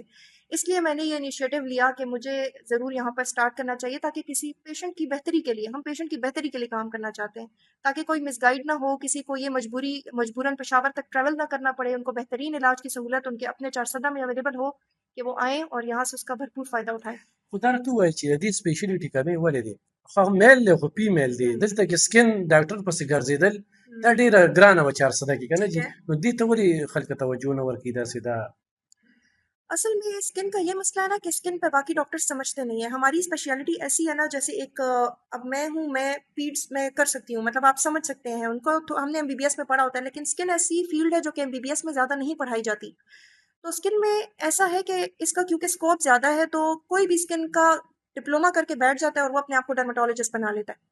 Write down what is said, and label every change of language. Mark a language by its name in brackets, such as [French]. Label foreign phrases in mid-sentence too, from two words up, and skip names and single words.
[Urdu] اس لیے میں نے یہ انیشیٹو لیا کہ مجھے ضرور یہاں پر سٹارٹ کرنا چاہیے، تاکہ کسی پیشنٹ کی بہتری کے لیے، ہم پیشنٹ کی بہتری کے لیے کام کرنا چاہتے ہیں، تاکہ کوئی مس گائیڈ نہ ہو، کسی کو یہ مجبوراً پشاور تک ٹریول نہ کرنا پڑے، ان کو بہترین علاج کی سہولت ان کے اپنے چارسدہ میں اویلیبل ہو کہ وہ آئیں اور یہاں سے اس کا بھرپور فائدہ اٹھائیں. [Pashto] خو دا راته ووایه چې د دې سپیشلیټي کمې ولې دی؟ خو میل دی خو فیمیل دی، دلته کې [English] skin doctor [Pashto] پسې ګرځېدل دا ډېره ګرانه وه 400 کې که نه جي، نو دې ته ولې خلکو توجه نه ورکوي داسې دا؟ [Urdu] اصل میں اسکن کا یہ مسئلہ ہے نا کہ اسکن پہ باقی ڈاکٹر سمجھتے نہیں ہیں. ہماری اسپیشلٹی ایسی ہے نا، جیسے ایک اب میں ہوں، میں پیڈس میں کر سکتی ہوں، مطلب آپ سمجھ سکتے ہیں، ان کو تو ہم نے MBBS میں پڑھا ہوتا ہے، لیکن اسکن ایسی فیلڈ ہے جو کہ MBBS میں زیادہ نہیں پڑھائی جاتی. تو اسکن میں ایسا ہے کہ اس کا کیونکہ اسکوپ زیادہ ہے، تو کوئی بھی اسکن کا ڈپلوما کر کے بیٹھ جاتا ہے اور وہ اپنے آپ کو ڈرمیٹولوجسٹ بنا لیتا ہے.